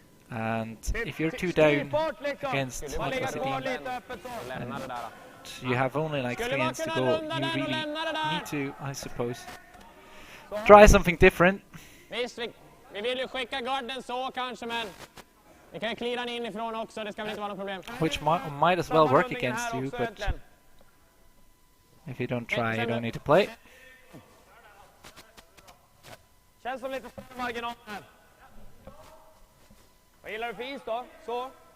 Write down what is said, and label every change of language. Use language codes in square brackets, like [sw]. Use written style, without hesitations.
[en] And if you're 2 down against Niklas Edin and you have only like 3 ends to go, you really need to, I suppose, try something different. [sv] Visst, vi vill ju skicka garden så kanske, men Vi kan cleara den inifrån också, det ska väl inte vara något problem. [en] Which might as well work against you, but if you don't try, you don't need to play. [sv] Känns som lite marginal här. Vad gillar du för is då? Så.